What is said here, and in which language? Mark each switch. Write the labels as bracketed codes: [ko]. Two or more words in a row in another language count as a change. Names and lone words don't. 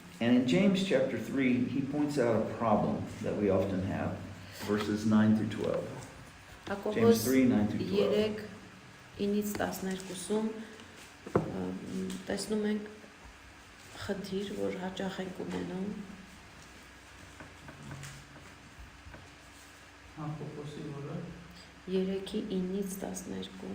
[en] And in James chapter 3, he points out a problem that we often have, verses 9 through 12. James 3, 9 through 12. [hy] 3:9-ից 12-ում տեսնում ենք խնդիր, որ հաճախ ենք ունենում։ Հակոբոսի որը 3:9-ից 12։